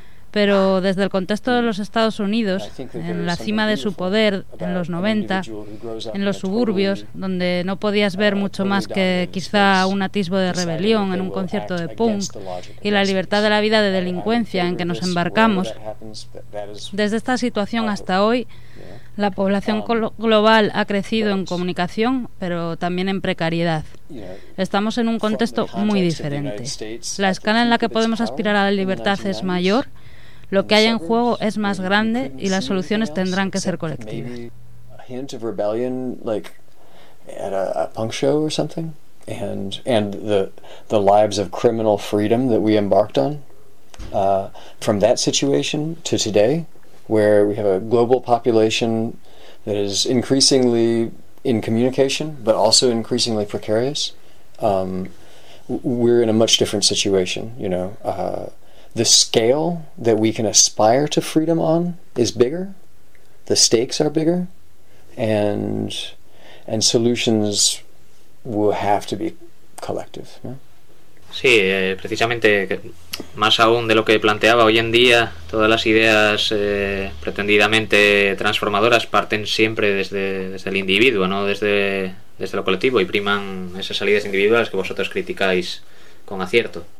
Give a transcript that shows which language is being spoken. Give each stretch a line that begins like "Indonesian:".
Spanish: Pero desde el contexto de los Estados Unidos, en la cima de su poder, en los 90, en los suburbios, donde no podías ver mucho más que quizá un atisbo de rebelión en un concierto de punk y la libertad de la vida de delincuencia en que nos embarcamos, desde esta situación hasta hoy, la población global ha crecido en comunicación, pero también en precariedad. Estamos en un contexto muy diferente. La escala en la que podemos aspirar a la libertad es mayor. Lo que hay en juego es más grande y las soluciones tendrán que ser colectivas.
English: A hint of rebellion, like at a punk show or something, and the lives of criminal freedom that we embarked on, from that situation to today, where we have a global population that is increasingly in communication, but also increasingly precarious. We're in a much different situation, you know. The scale that we can aspire to freedom on is bigger, the stakes are bigger, and solutions will have to be collective. Yeah?
Spanish: Sí, precisamente más aún de lo que planteaba hoy en día, todas las ideas pretendidamente transformadoras parten siempre desde el individuo, no desde lo colectivo, y priman esas salidas individuales que vosotros criticáis con acierto.